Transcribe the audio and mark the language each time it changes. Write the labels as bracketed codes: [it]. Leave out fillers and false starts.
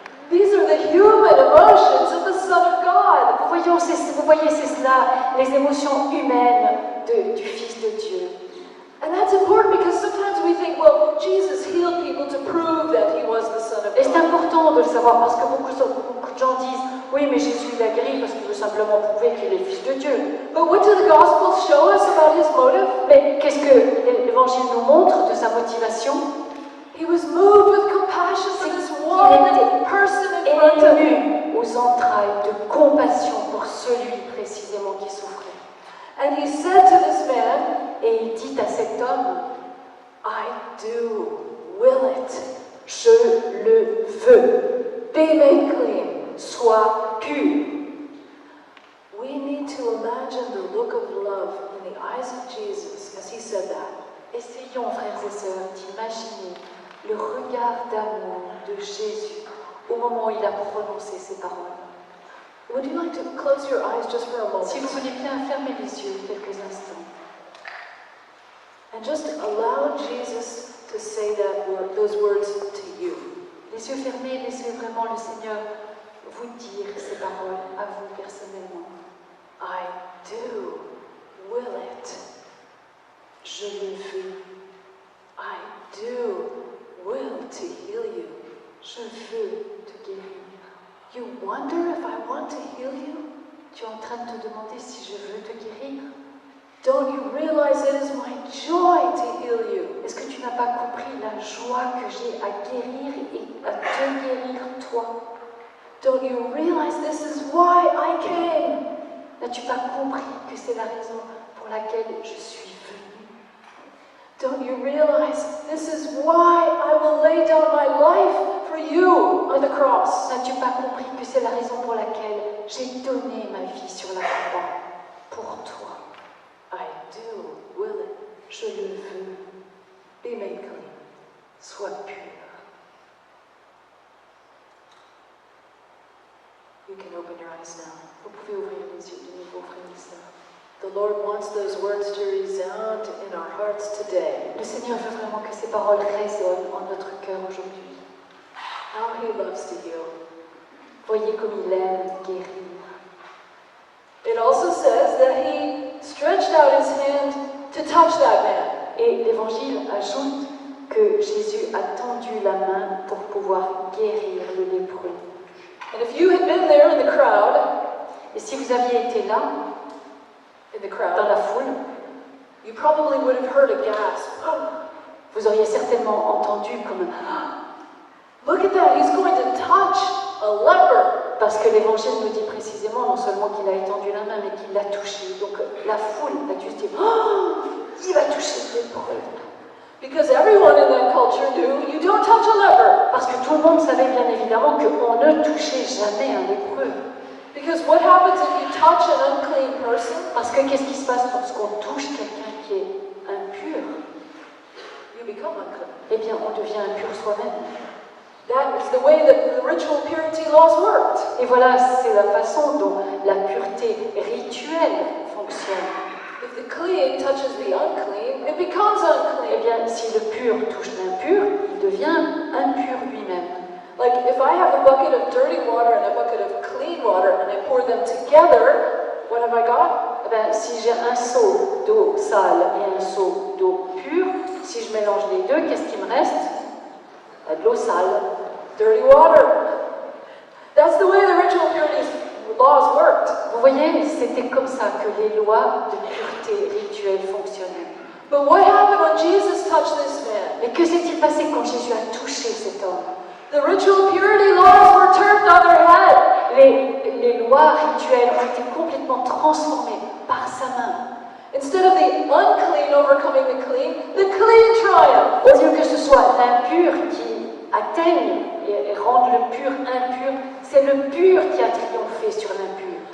[en] These are the human emotions of the Son of God. [fr] Vous voyez, c'est cela, les émotions humaines du Fils de Dieu. [en] And that's important because sometimes we think, well, Jesus healed people to prove that he was the Son of [fr] Et c'est [en] God. [fr] important de le savoir parce que beaucoup de gens disent oui, mais Jésus l'a guéri parce qu'il veut simplement prouver qu'il est le Fils de Dieu. [en] But what do the Gospels show us about his motive? [fr] Mais qu'est-ce que l'Évangile nous montre de sa motivation? [en] He was moved with compassion for this one person in [fr] Il [en] front [fr] est [en] of him. [fr] ému aux entrailles de compassion pour celui précisément qui souffrait. [en] And he said to this man, [fr] Et il dit à cet homme, [en] I do will it. [fr] je le veux, [en] Be made clean. [fr] sois pur. [en] We need to imagine the look of love in the eyes of Jesus as he said that. [fr] Essayons Prions, frères et sœurs, d'imaginer le regard d'amour de Jésus au moment où il a prononcé ces paroles. [en] Would you like to close your eyes just for a moment? [fr] Si vous voulez bien fermer les yeux quelques instants [en] And just allow Jesus to say those words to you. [fr] Les yeux fermés, laissez vraiment le Seigneur vous dire ces paroles à vous personnellement. [en] I do will it. [fr] Je le veux. [en] I do will to heal you. [fr] Je veux te guérir. [en] You wonder if I want to heal you? [fr] Tu es en train de te demander si je veux te guérir. [en] Don't you realize it is my joy to heal you? [fr] Est-ce que tu n'as pas compris la joie que j'ai à guérir et à te guérir toi? [en] Don't you realize this is why I came? [fr] N'as-tu pas compris que c'est la raison pour laquelle je suis venue? [en] Don't you realize this is why I will lay down my life for you on the cross? [fr] N'as-tu pas compris que c'est la raison pour laquelle j'ai donné ma vie sur la croix pour toi? [en] I do will it. [fr] Je le veux. [en] Be made clean. [fr] Sois pur. [en] You can open your eyes now. [fr] Vous pouvez ouvrir les yeux de nouveau, frères et sœurs. [en] The Lord wants those words to resound in our hearts today. [fr] Le Seigneur veut vraiment que ces paroles résonnent en notre cœur aujourd'hui. [en] How He loves to heal. [fr] Voyez comme il aime guérir. [en] It also says that He stretched out His hand to touch that man. [fr] Et l'Évangile ajoute que Jésus a tendu la main pour pouvoir guérir le lépreux. [en] And if you had been there in the crowd, [fr] Et si vous aviez été là, dans la foule, [en] you probably would have heard a gasp. [fr] vous auriez certainement entendu comme [en] Look at that, He's going to touch a leper. [fr] parce que l'Évangile nous dit précisément non seulement qu'il a étendu la main, mais qu'il l'a touché. Donc la foule a dû se dire il va toucher le lépreux. [en] Because everyone in that culture knew you don't touch a leper. [fr] Parce que tout le monde savait bien évidemment qu'on ne touchait jamais un lépreux. [en] Because what happens if you touch an unclean person? [fr] Parce que qu'est-ce qui se passe lorsqu'on touche quelqu'un qui est impur? [en] You become unclean. [fr] Eh bien, on devient impur soi-même. [en] That is the way that the ritual purity laws worked. [fr] Et voilà, c'est la façon dont la pureté rituelle fonctionne. [en] If the clean touches the unclean, it becomes [fr] Eh [en] unclean. [fr] bien, si le pur touche l'impur, il devient impur lui-même. [en] Like if I have a bucket of dirty water and a bucket of clean water and I pour them together, what have I got? [fr] Eh bien, si j'ai un seau d'eau sale et un seau d'eau pure, si je mélange les deux, qu'est-ce qui me reste? De l'eau sale. [en] Dirty water. That's the way the ritual purity laws worked. [fr] Vous voyez, c'était comme ça que les lois de pureté rituelle fonctionnaient. [en] But what happened when Jesus touched this man? [fr] Mais que s'est-il passé quand Jésus a touché cet homme? [en] The ritual purity laws were turned on their head. [fr] Les lois rituelles ont été complètement transformées par sa main. [en] Instead of the unclean overcoming the clean triumph. [fr] Au lieu que ce soit l'impur qui atteigne et rende le pur impur, c'est le pur qui a triomphé sur l'impur.